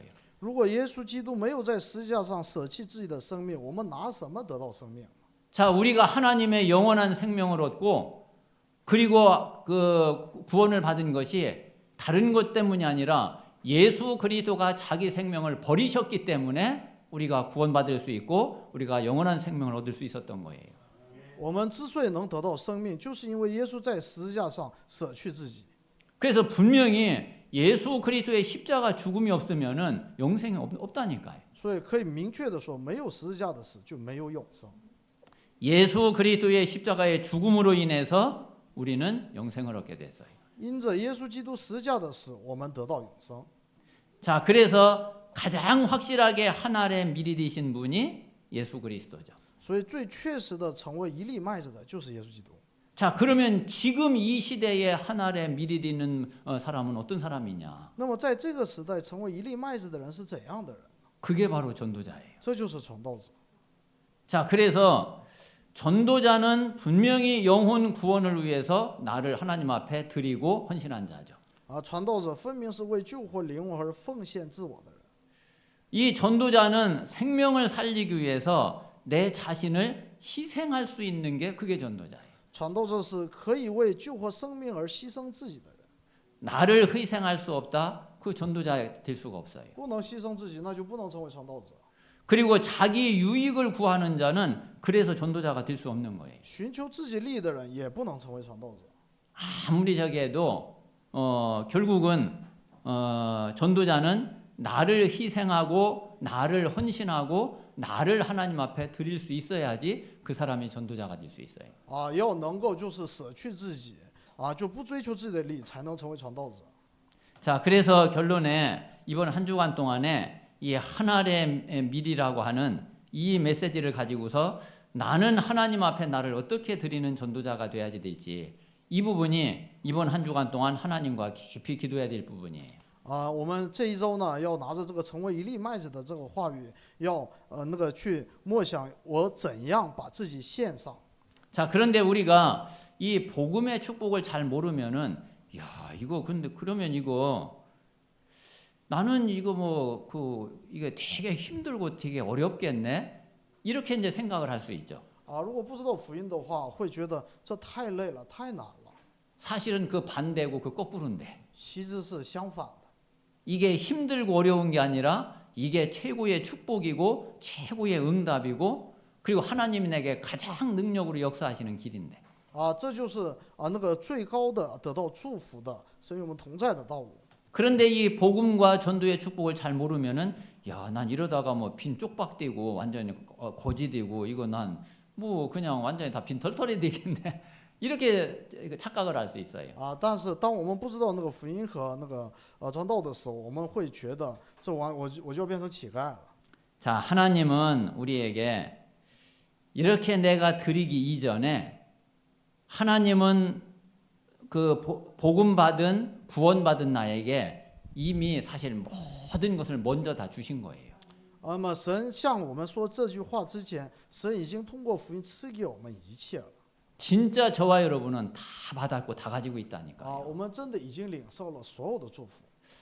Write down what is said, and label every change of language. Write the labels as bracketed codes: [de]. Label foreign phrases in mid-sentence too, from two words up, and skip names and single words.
[zh] 如果耶稣基督没有在十字架上舍弃自己的生命，我们拿什么得到生命？ [ko] 자, 우리가 하나님의 영원한 생명을 얻고 그리고 그 구원을 받은 것이 다른 것 때문이 아니라 예수 그리스도가 자기 생명을 버리셨기 때문에 우리가 구원받을 수 있고 우리가 영원한 생명을 얻을 수 있었던 거예요. [zh] 我们之所以能得到生命，就是因为耶稣在十字架上舍去自己。 [ko] 그래서 분명히 예수 그리스도의 십자가 죽음이 없으면은 영생이 없다니까요. [zh] 所以可以明确的说，没有十字架的死就没有永生。 [ko] 예수 그리스도의 십자가의 죽음으로 인해서 우리는 영생을 얻게 됐어요. [zh] 因着耶稣基督十字架的死，我们得到永生。 [ko] 자, 그래서 가장 확실하게 하나님의 미리 되신 분이 예수 그리스도죠. [zh] 所以最确实的成为一粒麦子的就是耶稣基督。 [ko] 자, 그러면 지금 이 시대에 하나님의 미리 되는 사람은 어떤 사람이냐? [zh] 那么在这个时代，成为一粒麦子的人是怎样的人？ [ko] 그게 바로 전도자예요. [zh] 这就是传道者。 [ko] 자, 그래서 전도자는 분명히 영혼 구원을 위해서 나를 하나님 앞에 드리고 헌신한 자죠. [zh] 啊，传道者分明是为救活灵魂而奉献自我的人。 [ko] 이 전도자는 생명을 살리기 위해서 내 자신을 희생할 수 있는 게 그게 전도자예요. [zh] 传道者是可以为救活生命而牺牲自己的人。 [ko] 나를 희생할 수 없다. 그 전도자 될 수가 없어요. [zh] 不能牺牲自己，那就不能成为传道者。 [ko] 그리고 자기 유익을 구하는 자는 그래서 전도자가 될 수 없는 거예요. [zh] 寻求自己利益的人也不能成为传道者。 [ko] 아무리 저기 해도 결국은 전도자는 나를 희생하고 나를 헌신하고 나를 하나님 앞에 드릴 수 있어야지 그 사람이 전도자가 될 수 있어요. [zh] 啊，要能够就是舍去自己，啊，就不追求自己的利益，才能成为传道者。 [ko] 자, 그래서 결론에 이번 한 주간 동안에 이 하나님의 미리라고 하는 이 메시지를 가지고서 나는 하나님 앞에 나를 어떻게 드리는 전도자가 돼야지 될지 이 부분이 이번 한 주간 동안 하나님과 깊이 기도해야 될 부분이에요. [zh] 啊，我们这一周呢，要拿着这个成为一粒麦子的这个话语，要去默想我怎样把自己献上。 [ko] 자, 그런데 우리가 이 복음의 축복을 잘 모르면은 야, 이거 근데 그러면 이거 나는 이거 이게 되게 힘들고 되게 어렵겠네. 이렇게 이제 생각을 할 수 있죠. [zh] 啊，如果不知道福音的话，会觉得这太累了，太难了。 [ko] 사실은 그 반대고 그 거꾸로인데. [zh] 其实是相反的。 [ko] 이게 힘들고 어려운 게 아니라 이게 최고의 축복이고 최고의 응답이고 그리고 하나님이 내게 가장 능력으로 역사하시는 길인데. [zh] 啊，这就是最高的得到祝福的神与我们同在的道路。 [ko] 그런데 이 복음과 전도의 축복을 잘 모르면은 야, 난 이러다가 뭐 빈 쪽박되고 완전히 거지되고 이거 난 뭐 그냥 완전히 다 빈 털털이 되겠네. 이렇게 착각을 할 수 있어요. [zh] 啊，但是当我们不知道福音和传道的时候，我们会觉得我就要变成乞丐了。 [ko] 자, 하나님은 우리에게 이렇게 내가 드리기 이전에 하나님은 그 복음 받은 구원 받은 나에게 이미 사실 모든 것을 먼저 다 주신 거예요. [zh] 那么神向我们说这句话之前，神已经通过福音赐给我们一切了。 [ko] 진짜 저와 여러분은 다 받았고 다 가지고 啊， 있다니까요. [zh] 我们真的已经领受了所有的祝福。